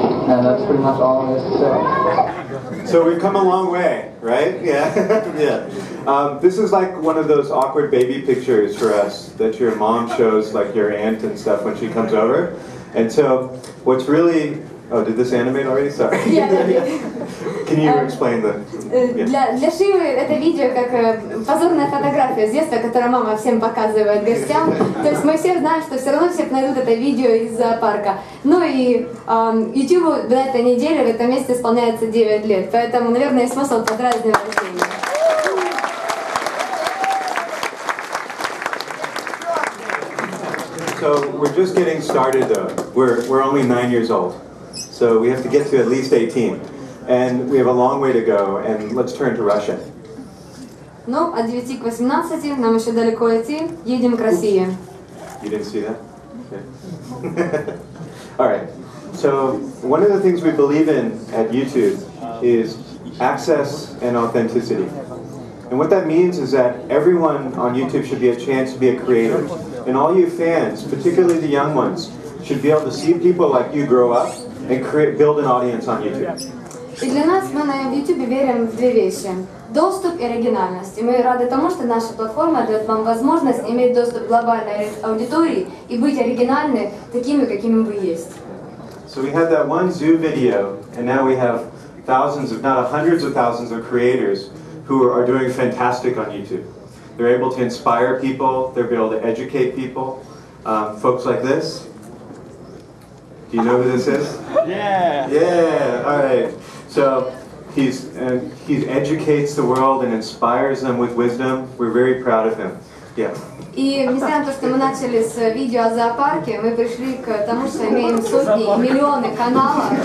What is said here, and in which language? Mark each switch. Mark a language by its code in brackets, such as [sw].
[en] And that's pretty much all there is to say. So we've come a long way, right? Yeah, yeah. This is like one of those awkward baby pictures for us that your mom shows, like your aunt and stuff when she comes over. And so what's really... Oh, did this animate already? Sorry. Yeah. Can you explain the... [ru] Для Шивы это видео как позорная фотография с детства, которую мама всем показывает гостям. То есть мы все знаем, что все равно все найдут это видео из зоопарка. Ну и YouTube на этой неделе, в этом месяце исполняется 9 лет. Поэтому, наверное, есть смысл поздравить с днем рождения. [en] So we're just getting started though. We're only 9 years old. So we have to get to at least 18. And we have a long way to go, and let's turn to Russia. [ru] Ну, от 9 к 18 нам еще далеко идти. Едем к России. [en] You didn't see that? Okay. All right. So one of the things we believe in at YouTube is access and authenticity. And what that means is that everyone on YouTube should be a chance to be a creator. And all you fans, particularly the young ones, should be able to see people like you grow up and build an audience on YouTube. [ru] И для нас мы на YouTube верим в две вещи. Доступ и оригинальность. И мы рады тому, что наша платформа дает вам возможность иметь доступ к глобальной аудитории и быть оригинальны такими, какими вы есть. [en] So we had that one zoo video, and now we have thousands, if not hundreds of thousands of creators who are doing fantastic on YouTube. They're able to inspire people, they're able to educate people. Folks like this. Do you know who this is? Yeah! Yeah, all right. So he educates the world and inspires them with wisdom. We're very proud of him. Yeah. [ru] И несмотря на то, что мы начали с видео о зоопарке, мы пришли к тому, что имеем сотни и миллионы каналов.